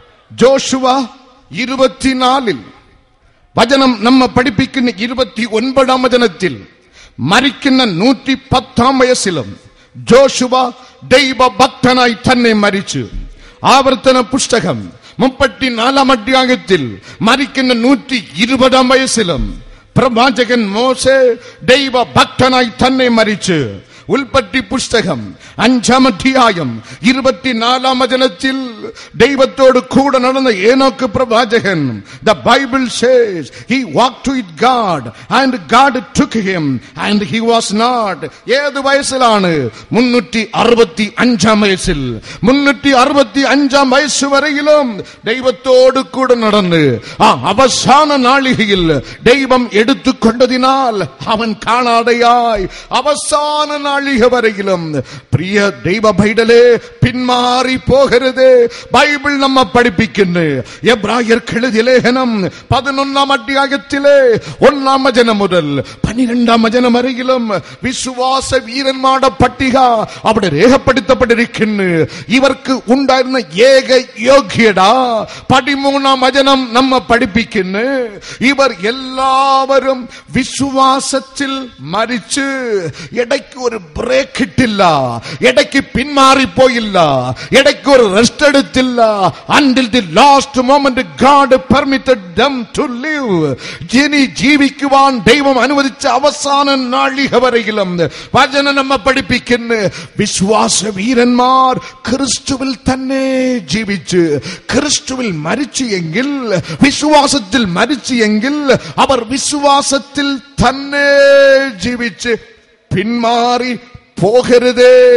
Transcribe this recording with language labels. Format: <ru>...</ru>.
<ml>Joshua 24 വചനം നമ്മെ പഠിപ്പിക്കുന്ന 29 വചനത്തിൽ മരിക്കുന്ന 110 വയസ്സിലും ജോഷുവ ദൈവഭക്തനായി തന്നെ മരിച്ചു. ആവർത്തന പുസ്തകം 34 അധ്യായത്തിൽ മരിക്കുന്ന 120 വയസ്സിലും പ്രവാചകൻ മോശെ ദൈവഭക്തനായി തന്നെ മരിച്ചു. ഉൽപ്പത്തി പുസ്തകം 5 അധ്യായം 24 വചനത്തിൽ ദൈവത്തോട് കൂടെ നടന്ന ഏനോക്ക് പ്രവാചകൻ,</ml> <en>the Bible says he walked with God and God took him and he was not.</en> <ml>ഏത് വയസ്സിലാണ്? 365 വയസ്സിൽ. 365 വയസ്സ് വരെയിലും ദൈവത്തോട് കൂടെ നടന്ന് ആ അവസാന നാളികയിൽ ദൈവം എടുത്തുകൊണ്ടതിനാൽ അവൻ കാണാതെയായി. അവസാന നാളിക വരെയിലും പ്രിയ ദൈവ പൈതലേ, പിന്മാറി പോകരുത്. ബൈബിൾ നമ്മെ പഠിപ്പിക്കുന്നു. എബ്രായർക്ക് എഴുതിയ ലേഖനം 11 അധ്യായത്തിലെ 1 വചനം മുതൽ 12 വചനം വരെയിലും വിശ്വാസ വീരന്മാരുടെ പട്ടിക അവിടെ രേഖപ്പെടുത്തപ്പെട്ടിരിക്കുന്നു. ഇവർക്ക് ഉണ്ടായിരുന്ന ഏക യോഗ്യത 13 വചനം നമ്മെ പഠിപ്പിക്കുന്നു. ഇവർ എല്ലാവരും വിശ്വാസത്തിൽ മരിച്ച് ഇടയ്ക്ക് ഒരു ബ്രേക്ക് ഇട്ടില്ല, ഇടയ്ക്ക് പിന്മാറിപ്പോയില്ല, ഇടയ്ക്ക് ഒരു റെസ്റ്റ് എടുത്തില്ല.</ml> <en>Until the last moment God permitted them to live.</en> <ml>ജീവിക്കുവാൻ ദൈവം അനുവദിച്ച അവസാന നാഴിക വരെയിലും വചനം നമ്മെ പഠിപ്പിക്കുന്നു. വിശ്വാസ വീരന്മാർ ക്രിസ്തുവിൽ തന്നെ ജീവിച്ച് ക്രിസ്തുവിൽ മരിച്ചു എങ്കിൽ, വിശ്വാസത്തിൽ മരിച്ചു എങ്കിൽ അവർ വിശ്വാസത്തിൽ തന്നെ ജീവിച്ച് പിന്മാറി പോകരുതേ.</ml>